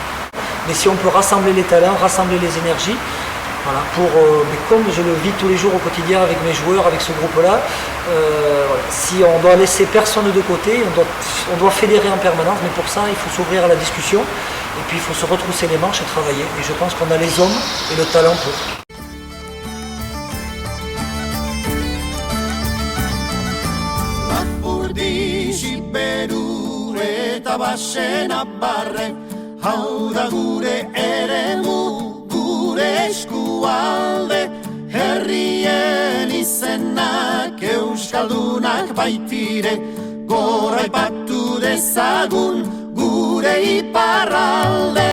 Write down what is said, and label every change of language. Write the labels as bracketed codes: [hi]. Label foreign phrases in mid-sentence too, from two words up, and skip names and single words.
[fr] Mais si on peut rassembler les talents, rassembler les énergies, voilà, mais comme je le vis tous les jours au quotidien avec mes joueurs, avec ce groupe-là, si on doit laisser personne de côté, on doit fédérer en permanence, mais pour ça, il faut s'ouvrir à la discussion, et puis il faut se retrousser les manches et travailler. Et je pense qu'on a les hommes et le talent pour. [eu] Hau da gure eremu, gure eskualde, herrien izenak euskaldunak baitire, goraipatu dezagun gure iparralde.